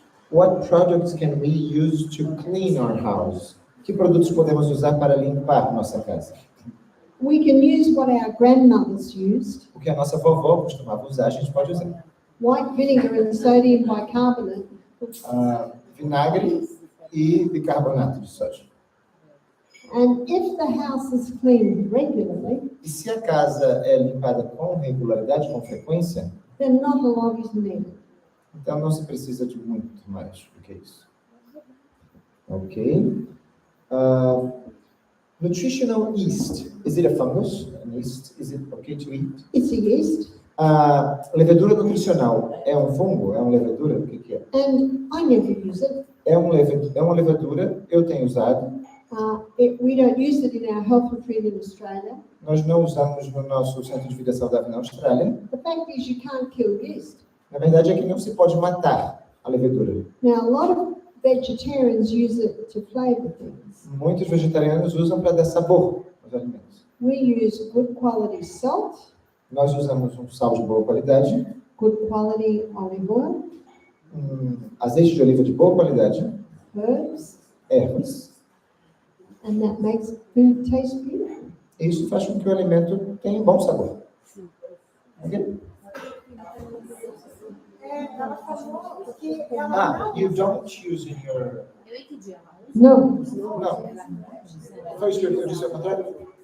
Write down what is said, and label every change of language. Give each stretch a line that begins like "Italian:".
English: What products can we use to clean our house?
Portuguese: Que produtos podemos usar para limpar nossa casa?
English: We can use what our grandmothers used,
Portuguese: O que a nossa vovó costumava usar, a gente pode usar.
English: white vinegar and sodium bicarbonate.
Portuguese: Vinagre e bicarbonato de sódio.
English: And if the house is cleaned regularly,
Portuguese: E se a casa é limpada com regularidade, com frequência,
English: then not a lot is needed.
Portuguese: então não se precisa de muito mais do que isso. Ok.
English: Nutritional yeast. Is it a fungus? An yeast? Is it okay to eat? It's a yeast,
Portuguese: A levedura nutricional é um fungo? É uma levedura? O que é?
English: and I never use it.
Portuguese: É uma levedura, eu tenho usado.
English: We don't use it in our health retreat in Australia.
Portuguese: Nós não usamos no nosso centro de vida saudável na Austrália.
English: The fact is you can't kill yeast.
Portuguese: Na verdade é que não se pode matar a levedura.
English: Now, a lot of vegetarians use it to flavor things.
Portuguese: Muitos vegetarianos usam para dar sabor aos alimentos.
English: We use good quality salt,
Portuguese: Nós usamos um sal de boa qualidade,
English: good quality olive oil,
Portuguese: azeite de oliva de boa qualidade,
English: herbs,
Portuguese: ervas.
English: and that makes food taste beautiful.
Portuguese: Isso faz com que o alimento tenha um bom sabor. Ok? Ela falou que ela não
English: You don't use in your...
Portuguese: Eu entendi, ela
English: No,
Portuguese: Não. Foi isso que eu disse ao contrário?